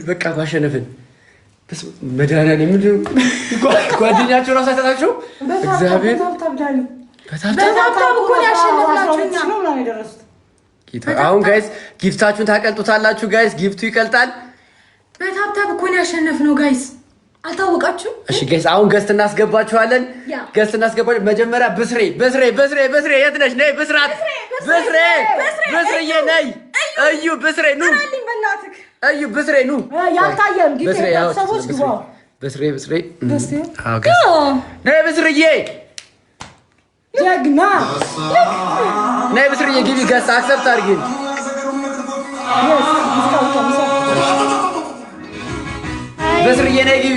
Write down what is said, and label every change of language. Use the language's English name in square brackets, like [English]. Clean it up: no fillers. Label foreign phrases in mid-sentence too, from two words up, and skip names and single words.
[Amharic] በቃ ባሸነፍን መድኃኒዓለም የምንድን ነው ጓደኛቸው ራሱ አይተታቸው እግዚአብሔር በታብታብ እኮ ያሸነፍናቸው። አሁን ጋይስ ጊፍታችሁን ታቀልጡታላችሁ። ጋይስ ጊፍቱ ይቀልጣል። በታብታብ እኮ ያሸነፍነው ጋይስ፣ አልታወቃችሁ? እሺ ጋይስ አሁን ገስት እናስገባችኋለን። ገስት እናስገባችሁ። መጀመሪያ ብስሬ የት ነሽ? ነይ ብስራት፣ ብስርዬ ነይ። እዩ ብስሬ ኑ፣ እዩ ብስሬ ኑ። ያልታየም ጊዜ ሰዎች ግባ። ብስሬ አዎ ጋይስ ነይ ብስርዬ፣ ጀግና ነይ ብስርዬ ግቢ። [English] guest accept [Amharic] አድርጊ። ብስርዬ ነይ ግቢ።